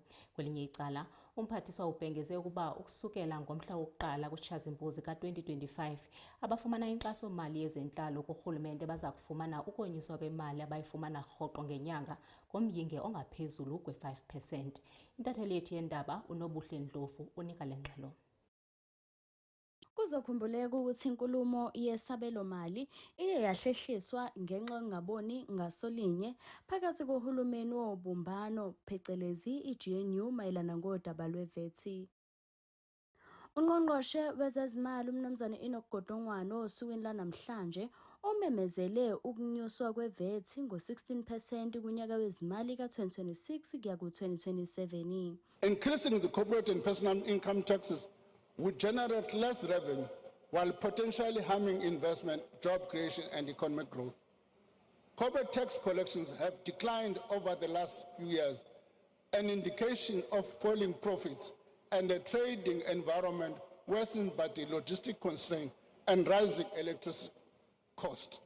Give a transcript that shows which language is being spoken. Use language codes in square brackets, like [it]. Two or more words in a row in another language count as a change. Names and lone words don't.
[xh] Kwelinye icala, umphathiswa ubhengeze ukuba ukusukela ngomhla wokuqala kuTshazimpuzi ka-2025, abafumana inkxaso-mali yezentlalo kurhulumente baza kufumana ukonyuswa kwemali abayifumana rhoqo ngenyanga ngomyinge ongaphezulu kwe-5%. Intatheli yethu yendaba uNobuhle Ndlovu unika le ngxelo. [zu] Kuzokhumbuleka ukuthi inkulumo yesabelo-mali iye yahlehliswa ngenxa yokungaboni ngasolinye phakathi kohulumeni wobumbano phecelezi i-GNU mayelana ngodaba lwe-VAT. Ungqongqoshe wezezimali uMnuz Enoch Godongwana osukwini lanamhlanje umemezele ukunyuswa kwe-VAT ngo-16% kunyaka wezimali ka-2026 kuya ku-2027. [en] Increasing the corporate and personal income taxes would generate less revenue while potentially harming investment, job creation and economic growth. Corporate tax collections have declined over the last few years, an indication of falling profits and a trading environment worsened by the logistic constraint and rising electricity cost.